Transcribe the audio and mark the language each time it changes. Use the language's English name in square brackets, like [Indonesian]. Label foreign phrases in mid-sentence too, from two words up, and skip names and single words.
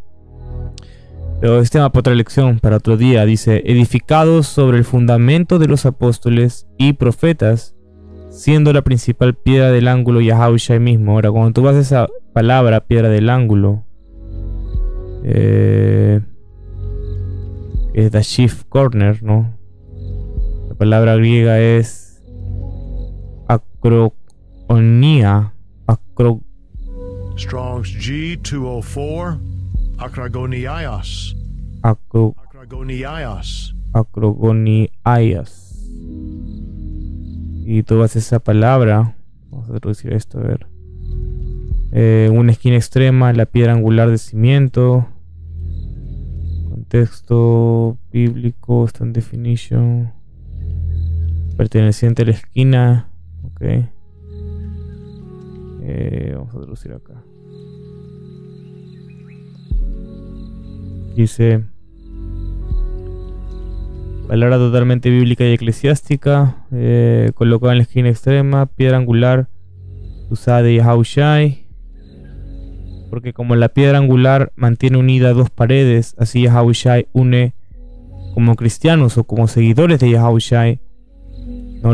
[Spanish] Pero este tema para otra lección, para otro día. Dice, edificados sobre el fundamento de los apóstoles y profetas, siendo la principal piedra del ángulo Yahushai mismo. Ahora, cuando tú vas a esa palabra, piedra del ángulo, es [English] the chief corner, [Spanish] ¿no? La palabra griega es acrogonía. Strong's G204. Acragoniaios. Acrogoniaios. Y tú vas a esa palabra. Vamos a traducir esto, a ver. Una esquina extrema, la piedra angular de cimiento. Contexto bíblico, [English] stand definition. [Spanish] Perteneciente a la esquina. Ok. Vamos a traducir acá. Dice, palabra totalmente bíblica y eclesiástica, colocada en la esquina extrema, piedra angular usada de Yahushai, porque como la piedra angular mantiene unida dos paredes, así Yahushai une como cristianos o como seguidores de Yahushai, ¿no?